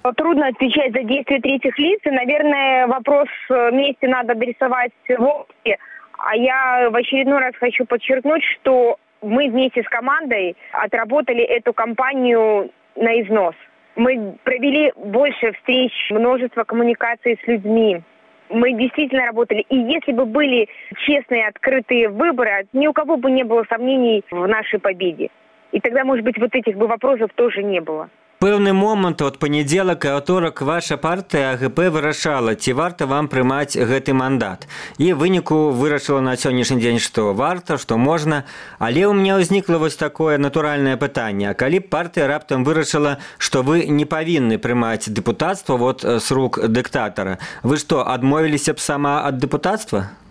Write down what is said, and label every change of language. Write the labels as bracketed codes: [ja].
[ru] Трудна адпічаць за дзействі трэціх ліц, і, наверное, вопрос месці надо адресаваць в опці. А я в очередной раз хочу подчеркнуть, что мы вместе с командой отработали эту кампанию на износ. Мы провели больше встреч, множество коммуникаций с людьми. Мы действительно работали. И если бы были честные, открытые выборы, ни у кого бы не было сомнений в нашей победе. И тогда, может быть, вот этих бы вопросов тоже не было. [be] Пэўны момант, от панеделак і аўторак, ваша партыя АГП вырашала, ці варта вам прымаць гэты мандат. І выніку вырашыла на сённяшні дзень, што варта, што можна. Але ў мне ўзнікла вось такое натуральнае пытанне. А калі партыя раптам вырашыла, што вы не павінны прымаць дэпутацтва вот з рук дыктатара, вы што, адмовіліся б сама ад дэпутацтва?